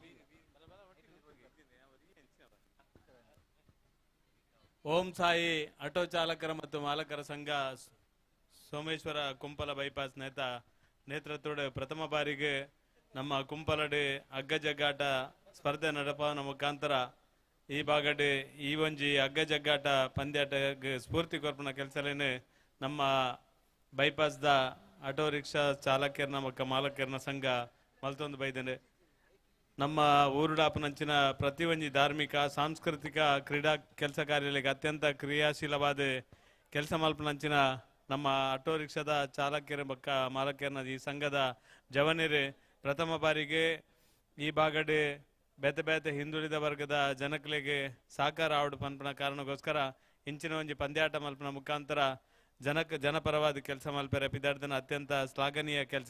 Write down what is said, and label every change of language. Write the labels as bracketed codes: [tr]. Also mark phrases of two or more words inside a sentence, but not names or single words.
[tcy] ಓಂ ಸಾಯಿ ಆಟೋ ಚಾಲಕರ ಮತ್ತು ಮಾಲಕರ ಸಂಘ ಸೋಮೇಶ್ವರ ಕುಂಪಲ ಬೈಪಾಸ್ ನೇತೃತ್ವದ ಪ್ರಥಮ ಬಾರಿಗೆ ನಮ್ಮ ಕುಂಪಲಡೆ ಹಗ್ಗ ಜಗ್ಗಾಟ ಸ್ಪರ್ಧೆ ನಡೆಪವನ ಮುಖಾಂತರ ಈ ಬಾಗಡೆ ಈ ಒಂಜಿ ಹಗ್ಗ ಜಗ್ಗಾಟ ಪಂದ್ಯಾಟ ಸ್ಫೂರ್ತಿ ಕೊರ್ಪನ ಕೆಲಸಲೇನೆ ನಮ್ಮ ಬೈಪಾಸ್ದ ಆಟೋ ರಿಕ್ಷಾ ಚಾಲಕರ್ನ ಮತ್ತು ಮಾಲಕರ್ನ ಸಂಘ ಮಲ್ತೊಂದು ಬೈದೇನೆ. ನಮ್ಮ ಊರುಡಾಪನಂಚಿನ ಪ್ರತಿ ಒಂಜಿ ಧಾರ್ಮಿಕ ಸಾಂಸ್ಕೃತಿಕ ಕ್ರೀಡಾ ಕೆಲಸ ಕಾರ್ಯಗಳಿಗೆ ಅತ್ಯಂತ ಕ್ರಿಯಾಶೀಲವಾದ ಕೆಲಸ ಮಲ್ಪನಂಚಿನ ನಮ್ಮ ಆಟೋ ರಿಕ್ಷಾದ ಚಾಲಕರ ಬಕ್ಕ ಮಾಲಕರ್ನ ಈ ಸಂಘದ ಜವನಿರೆ ಪ್ರಥಮ ಬಾರಿಗೆ ಈ ಬಾಗಡೆ ಬೇತೆ ಬೇತೆ ಹಿಂದುಳಿದ ವರ್ಗದ ಜನಕಲೆಗೆ ಸಹಕಾರ ಆವಡು ಪನ್ಪನ ಕಾರಣಕ್ಕೋಸ್ಕರ ಇಂಚಿನ ಒಂಜಿ ಪಂದ್ಯಾಟ ಮಲ್ಪನ ಮುಖಾಂತರ ಜನಪರವಾದ ಕೆಲಸ ಮಲ್ಪರೆ ಪಿದಾಡ್ದನ ಅತ್ಯಂತ ಶ್ಲಾಘನೀಯ ಕೆಲಸ.